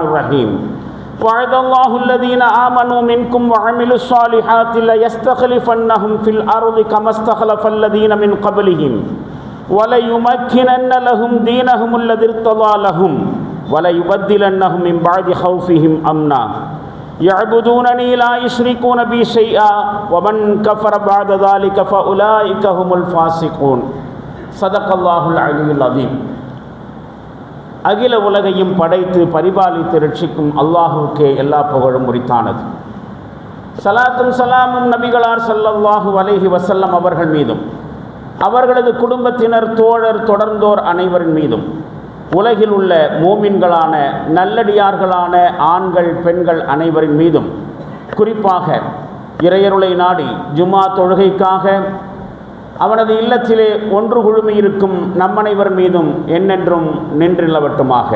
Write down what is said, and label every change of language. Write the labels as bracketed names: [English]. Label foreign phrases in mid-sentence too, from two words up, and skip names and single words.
[Arabic] الرحيم وعد الله الذين آمنوا منكم وعملوا الصالحات ليستخلفنهم في الأرض كما استخلف الذين من قبلهم وليمكنن لهم دينهم الذي ارتضى لهم وليبدلنهم من بعد خوفهم أمنا يعبدونني لا يشركون بي شيئا ومن كفر بعد ذلك فأولئك هم الفاسقون صدق الله العلي العظيم. [Tamil] அகில உலகையும் படைத்து பரிபாலித்து ரட்சிக்கும் அல்லாஹுக்கே எல்லா புகழும் உரித்தானது. ஸலாத்தும் ஸலாமும் நபிகளார் [Arabic] صلى الله عليه وسلم [Tamil] அவர்கள் மீதும் அவர்களது குடும்பத்தினர் தோழர் தொடர்ந்தோர் அனைவரின் மீதும் உலகில் உள்ள மோமின்களான நல்லடியார்களான ஆண்கள் பெண்கள் அனைவரின் மீதும் குறிப்பாக இறையருளை நாடி ஜும்ஆ தொழுகைக்காக அவனது இல்லத்திலே ஒன்று குழுமியிருக்கும் நம்மனைவர் மீதும் என்னென்றும் நின்றில்லவட்டுமாக.